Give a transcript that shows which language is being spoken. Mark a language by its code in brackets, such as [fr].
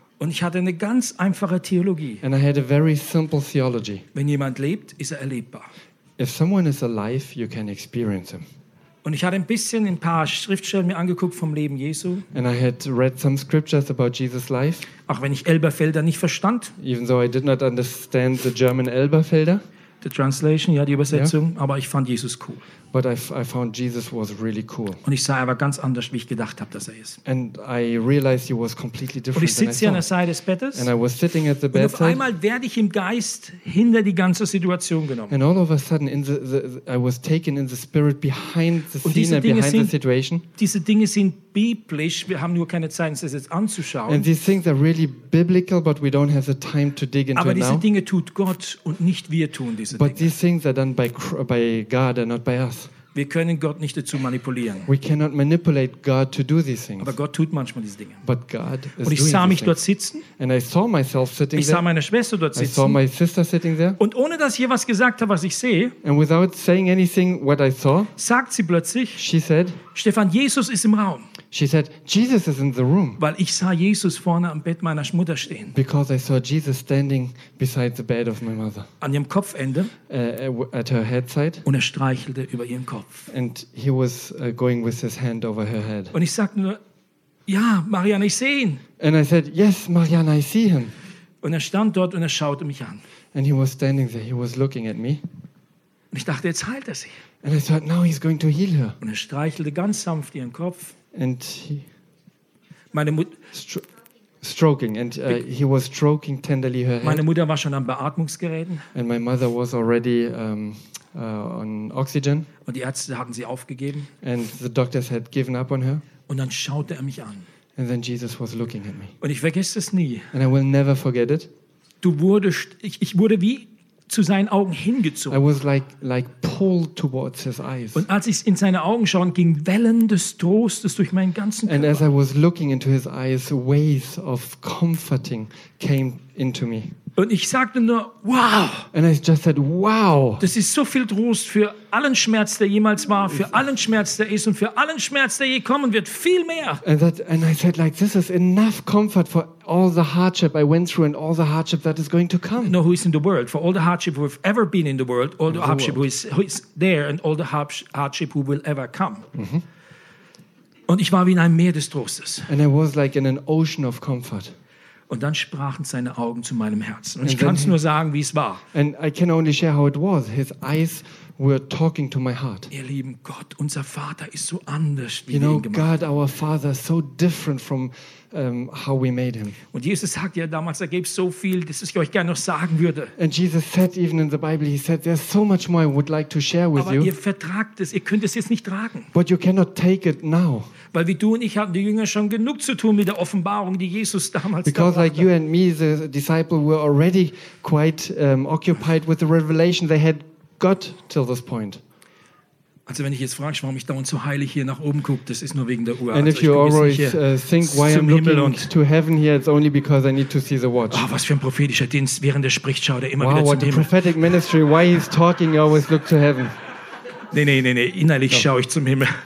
[de] Und ich hatte eine ganz einfache Theologie. [en] And I had a very simple theology. [de] Wenn jemand lebt, ist er erlebbar. [en] If someone is alive, you can experience him. [de] Und ich hatte ein bisschen ein paar Schriftstellen mir angeguckt vom Leben Jesu. [en] And I had read some scriptures about Jesus' life. [de] Auch wenn ich Elberfelder nicht verstand. [en] Even though I did not understand the German Elberfelder. The translation, [de] ja, die Übersetzung. [en] Yeah. [de] Aber ich fand Jesus cool. [en] But I found Jesus was really cool. [de] Und ich sah aber ganz anders, wie ich gedacht habe, dass er ist. [en] And I realized he was completely different. [de] Und ich sitze hier an der Seite des Bettes. [en] And I was sitting at the bedside. [de] Und auf einmal werde ich im Geist hinter die ganze Situation genommen. [en] And all of a sudden, I was taken in the spirit behind the scene and behind the situation. [de] Diese Dinge sind biblisch. Wir haben nur keine Zeit, es jetzt anzuschauen. [en] And these things are really biblical, but we don't have the time to dig into it now. [de] Aber diese Dinge tut Gott und nicht wir tun diese Dinge. [en] But these things are done by God and not by us. [de] Wir können Gott nicht dazu manipulieren. [en] We cannot manipulate God to do these things. [de] Aber Gott tut manchmal diese Dinge. [en] But God is doing. [de] Und ich sah mich dort sitzen. [en] And I saw myself sitting there. [de] Ich sah meine Schwester dort sitzen. [en] I saw my sister sitting there. [de] Und ohne dass ich ihr was gesagt habe, was ich sehe. [en] And without saying anything what I saw. [de] Sagt sie plötzlich. [en] She said. [de] Stefan, Jesus ist im Raum. [en] She said, Jesus is in the room. [de] Weil ich sah Jesus vorne am Bett meiner Mutter stehen. [en] Because I saw Jesus standing beside the bed of my mother. [de] An ihrem Kopfende. [en] At her head side. [de] Und er streichelte über ihren Kopf. [en] And he was going with his hand over her head. [de] Und ich sagte nur, ja, Marianne, ich sehe ihn. [en] And I said, yes, Marianne, I see him. [de] Und er stand dort und er schaute mich an. [en] And he was standing there, he was looking at me. [de] Und ich dachte, jetzt heilt er sie. [en] And I thought, now he's going to heal her. [de] Und er streichelte ganz sanft ihren Kopf. [en] And he was stroking tenderly her head. [de] Meine Mutter war schon an Beatmungsgeräten. [en] And my mother was already on oxygen. [de] Und die Ärzte hatten sie aufgegeben. [en] And the doctors had given up on her. [de] Und dann schaute er mich an. [en] And then Jesus was looking at me. [de] Und ich vergesse es nie. [en] And I will never forget it. [de] ich wurde wie zu seinen Augen hingezogen. [en] I was like pulled towards his eyes. [de] Und als ich in seine Augen schaue, ging Wellen des Trostes durch meinen ganzen Körper. [en] And as I was looking into his eyes, waves of comforting came into me. [de] Und ich sagte nur, wow. [en] And I just said, wow. [de] Das ist so viel Trost für allen Schmerz, der jemals war, für allen Schmerz, der ist und für allen Schmerz, der je kommen wird, viel mehr. [en] And I said, like, this is enough comfort for all the hardship I went through and all the hardship that is going to come. No, who is in the world? For all the hardship we've ever been in the world, all the hardship who is there and all the hardship who will ever come. Mm-hmm. [de] Und ich war wie in einem Meer des Trostes. [en] And I was like in an ocean of comfort. [de] Und dann sprachen seine Augen zu meinem Herzen. Und ich kann es nur sagen, wie es war. [en] And I can only share how it was. His eyes were talking to my heart. [de] Ihr Lieben, Gott, unser Vater ist so anders, wie wir ihn gemacht haben. [en] God, our Father, is so different from how we made him. [de] Und Jesus sagt ja damals, er gäbe so viel, dass ich euch gerne noch sagen würde. [en] And Jesus said even in the Bible, he said, there's so much more I would like to share with you. [de] Aber ihr vertragt es, ihr könnt es jetzt nicht tragen. [en] But you cannot take it now. [de] Weil wie du und ich hatten die Jünger schon genug zu tun mit der Offenbarung, die Jesus damals gab. [en] Because like you and me, the disciple were already quite occupied with the revelation they had got till this point. [de] Also wenn ich jetzt frage, warum ich dauernd so heilig hier nach oben gucke, das ist nur wegen der Uhr. [en] And if you always think why I'm looking to heaven here, it's only because I need to see the watch. [de] Oh, was für ein prophetischer Dienst, während er spricht, schaut er immer wieder zum Himmel. [en] Wow, what a prophetic ministry, why he's talking, you always look to heaven. [de] Nee, innerlich schaue ich zum Himmel.